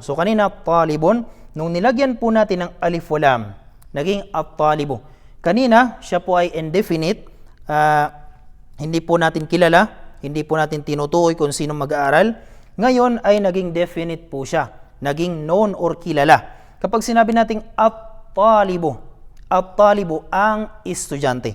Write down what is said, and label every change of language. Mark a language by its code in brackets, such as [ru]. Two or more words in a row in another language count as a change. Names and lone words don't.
[tl] So, kanina at-talibun, nung nilagyan po natin ng [ar] ألف ولام, [tl] naging at-talibu. Kanina, siya po ay indefinite. Hindi po natin kilala, hindi po natin tinutukoy kung sino mag-aaral. Ngayon ay naging definite po siya, naging known or kilala. Kapag sinabi nating at-talibu, at-talibu ang estudyante.